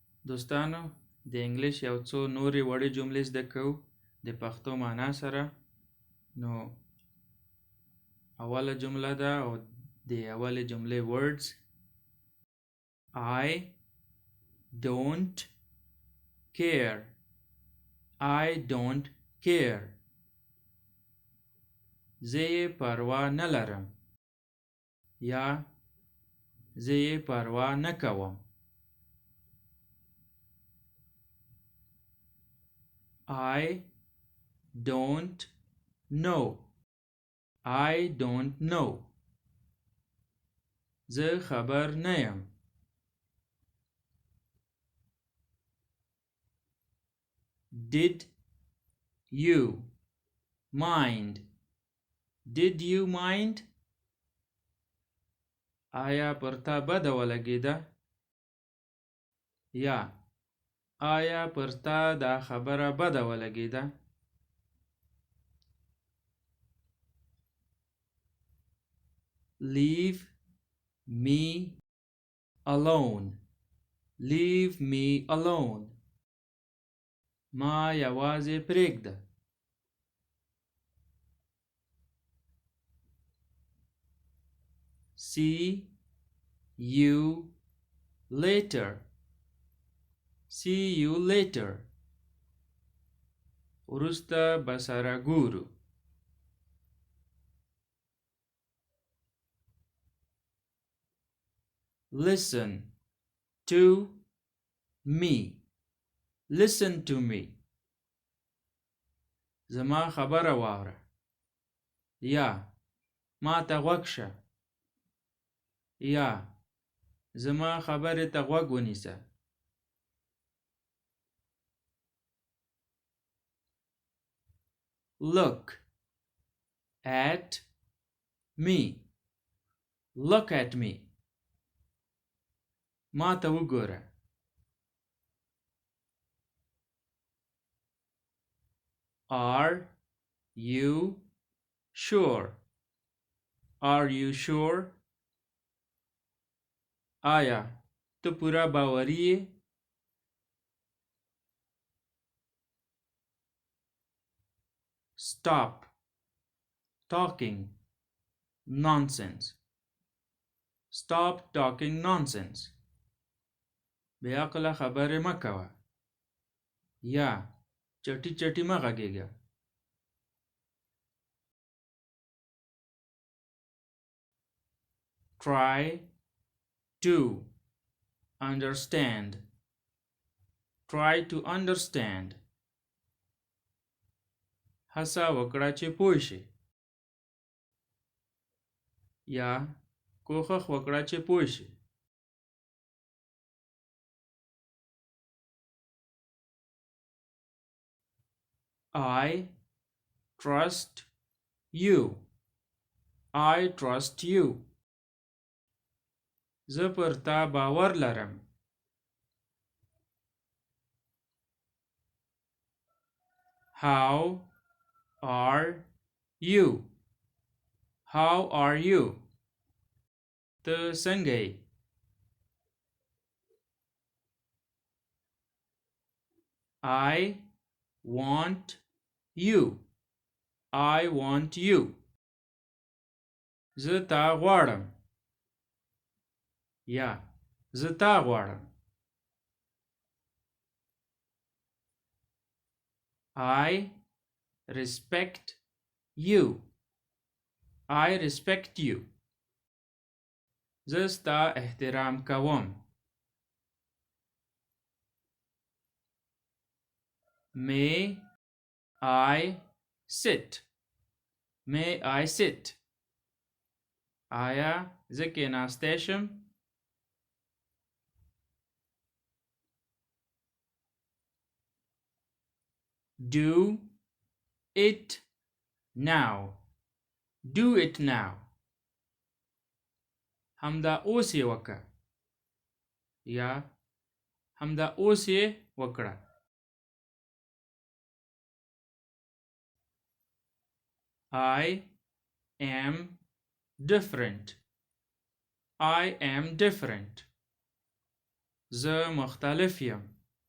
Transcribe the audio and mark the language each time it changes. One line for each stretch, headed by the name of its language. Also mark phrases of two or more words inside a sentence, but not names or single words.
Pashto: دوستانو د انګلش یو څو نورې وړې جملې زده کوو د پښتو معنا سره. نو اوله جمله ده او د اولې جملې words.
English: I don't care. I don't care.
Pashto: زه یې پروا نه لرم یا زه یې پروا نه کوم.
English: I don't know. I don't know.
Pashto: زه خبر نه یم.
English: Did you mind? Did you mind?
Pashto: آیا پر تا بده ولګېده؟ یا آیا پر تا دا خبره بده ولګېده؟
English: Leave me alone. Leave me alone.
Pashto: ما یوازې پرېږده.
English: See you later. See you later.
Pashto: وروسته به سره ګورو.
English: Listen to me. Listen to me.
Pashto: زما خبره واوره یا ما ته غوږ شه یا زما خبرې ته غوږ ونیسه.
English: Look at me. Look at me.
Pashto: ما ته وګوره.
English: Are you sure? Are you sure?
Pashto: آیا ته پورا باوري یې؟
English: Stop talking nonsense. Stop talking nonsense.
Pashto: بې عقله خبرې مه کوه یا چټي چټي مه غږېږه.
English: Try to understand. Try to understand.
Pashto: هڅه وکړه چې پوه شې یا کوښښ وکړه چې پوه شې.
English: I trust you. I trust you.
Pashto: زه پر تا باور لرم.
English: How are you? How are you?
Pashto: ته څنګه یې؟
English: I want you. I want you.
Pashto: زه تا غواړم یا زه تا غواړم.
English: I respect you. I respect you.
Pashto: زه ستا احترام کوم.
English: May I sit? May I sit?
Pashto: آیا زه کېناستی شم؟
English: Do it now. Do it now.
Pashto: همدا اوس یې وکړه یا همدا اوس یې وکړه.
English: I am different. I am different.
Pashto: زه مختلف یم.